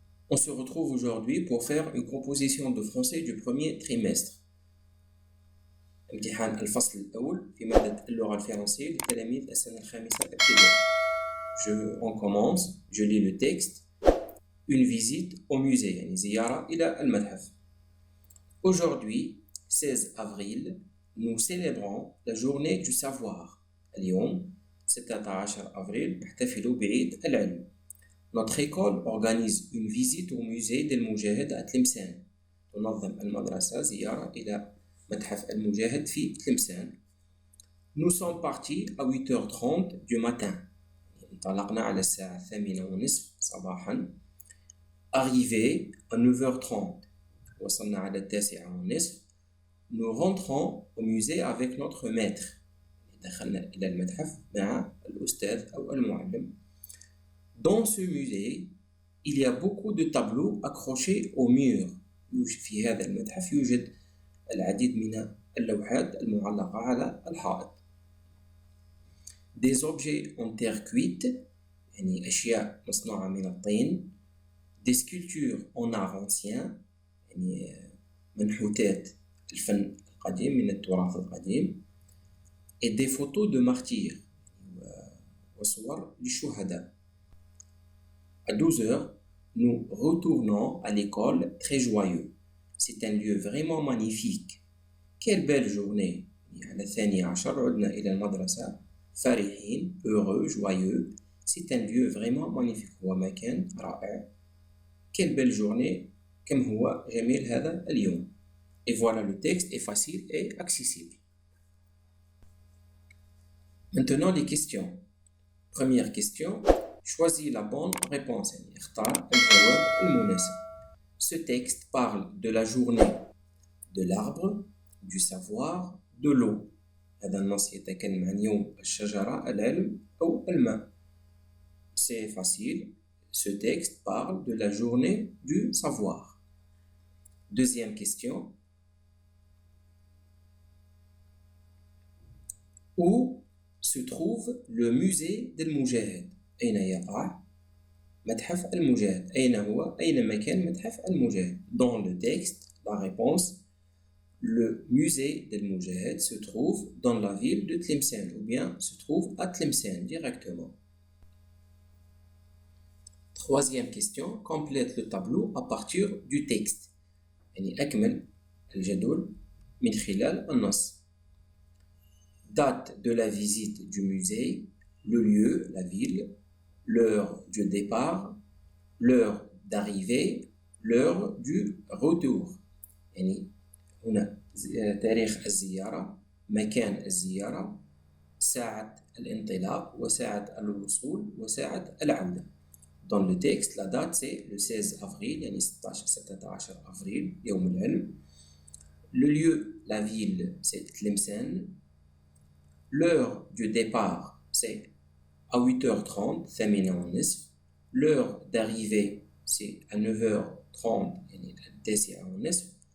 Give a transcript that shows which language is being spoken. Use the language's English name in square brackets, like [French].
[French] On se retrouve aujourd'hui pour faire une composition de français du premier trimestre. [Arabic] امتحان الفصل الأول في مادة اللغة الفرنسية لتلاميذ السنة الخامسة ابتدائي. [French] On commence, je lis le texte. Une visite au musée, [Arabic] يعني زيارة إلى المتحف. [French] Aujourd'hui, 16 avril, nous célébrons la journée du savoir. [Arabic] اليوم 16 أفريل نحتفل بعيد العلم. [French] Notre école organise une visite au musée d'El-Moujahid à Tlemcen. [Arabic] تنظم المدرسة زيارة إلى متحف المجاهد في تلمسان. [French] Nous sommes partis à 8h30 du matin. [Arabic] انطلقنا على الساعة 8:30 صباحا. [French] Arrivé à 9h30. [Arabic] وصلنا على 9:30. [French] Nous rentrons au musée avec notre maître. [Arabic] دخلنا إلى المتحف مع الأستاذ أو المعلم. [French] Dans ce musée, il y a beaucoup de tableaux accrochés au mur. [Arabic] في هذا المتحف يوجد العديد من اللوحات المعلقة على الحائط. [French] Des objets en terre cuite, [Arabic] يعني أشياء مصنوعة من الطين. [French] Des sculptures en art ancien, [Arabic] يعني منحوتات الفن القديم من التراث القديم. [French] Et des photos de martyrs, [Arabic] وصور للشهداء. [French] À 12h, nous retournons à l'école très joyeux. C'est un lieu vraiment magnifique. Quelle belle journée. [Arabic] على 12 عدنا إلى المدرسة فرحين, [French] heureux, joyeux. C'est un lieu vraiment magnifique. [Arabic] هو مكان رائع. [French] Quelle belle journée. [Arabic] كم هو جميل هذا اليوم. [French] Et voilà, le texte est facile et accessible. Maintenant les questions. Première question. Choisis la bonne réponse. [Arabic] اختار الجواب المناسب. [French] Ce texte parle de la journée, de l'arbre, du savoir, de l'eau. [Arabic] هذا النص يتكلم عن يوم الشجرة, العلم أو الماء. [French] C'est facile. Ce texte parle de la journée du savoir. Deuxième question. Où se trouve le musée d'El-Moujahid? [Arabic] أين يقع متحف المجاهد؟ [French] أين مكان متحف المجاهد؟ Dans le texte, la réponse, le musée d'El-Moujahid se trouve dans la ville de Tlemcen, ou bien se trouve à Tlemcen directement. Troisième question, complète le tableau à partir du texte. [Arabic] يعني أكمل الجدول من خلال النص. [French] Date de la visite du musée, le lieu, la ville, l'heure du départ, l'heure d'arrivée, l'heure du retour. [Arabic] يعني هنا تاريخ الزيارة, مكان الزيارة, ساعة الانطلاق وساعة الوصول وساعة العودة. [French] Dans le texte, la date c'est le 16 avril, يعني 16 avril, [Arabic] يوم العلم. [French] Le lieu, la ville, c'est Tlemcen. L'heure du départ, c'est à 8h30, 8:30. L'heure d'arrivée, c'est à 9h30, يعني 9:30.